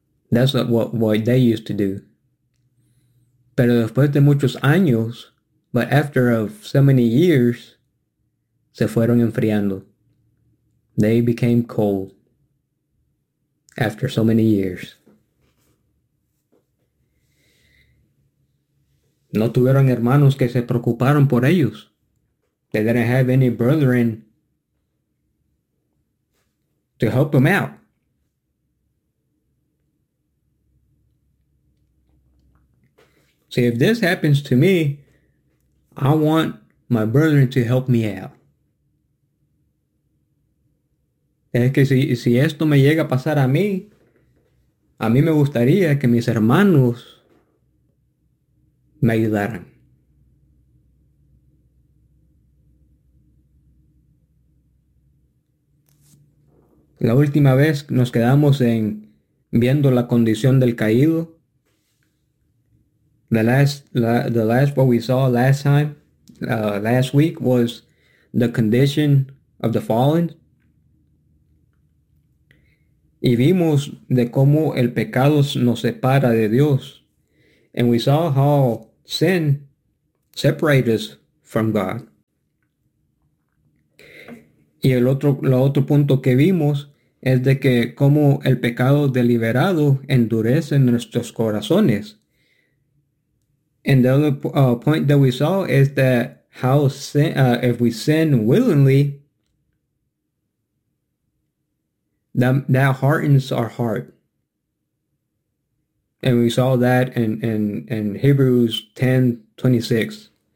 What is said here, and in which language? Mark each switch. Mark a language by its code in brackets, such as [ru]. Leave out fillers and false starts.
[en] That's what they used to do. [es] Pero después de muchos años, [en] but after of so many years, [es] se fueron enfriando. [en] They became cold after so many years. [es] No tuvieron hermanos que se preocuparon por ellos. [en] They didn't have any brethren to help them out. See, if this happens to me, I want my brethren to help me out. [es] Es que si esto me llega a pasar a mí me gustaría que mis hermanos me ayudaran. La última vez nos quedamos en viendo la condición del caído. [en] The last what we saw last time, last week, was the condition of the fallen. [es] Y vimos de cómo el pecado nos separa de Dios. [en] And we saw how sin separates us from God. [es] Y el otro punto que vimos es de que cómo el pecado deliberado endurece nuestros corazones. [en] And the other point that we saw is that how sin, if we sin willingly, that hardens our heart. And we saw that in Hebrews 10:26.